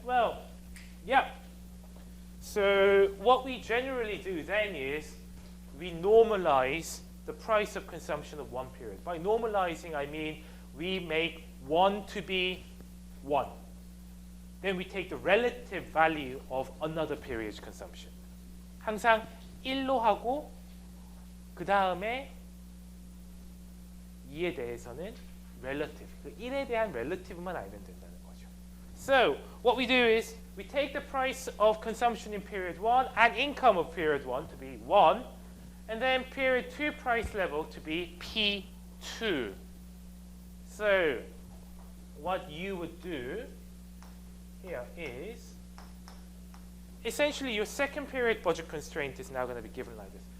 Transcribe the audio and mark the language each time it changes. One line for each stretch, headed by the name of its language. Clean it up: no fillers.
English: Well, yeah. So what we generally do then is we normalize the price of consumption of one period. By normalizing, I mean we make 1 to be 1. Then we take the relative value of another period's consumption.
Korean: 항상 1로 하고 그 다음에 2에 대해서는 relative. 그 1에 대한 relative만 알면 된다는 거죠.
English: So what we do is we take the price of consumption in period 1 and income of period 1 to be 1, and then period 2 price level to be P2. So what you would do here is essentially your second period budget constraint is now going to be given like this.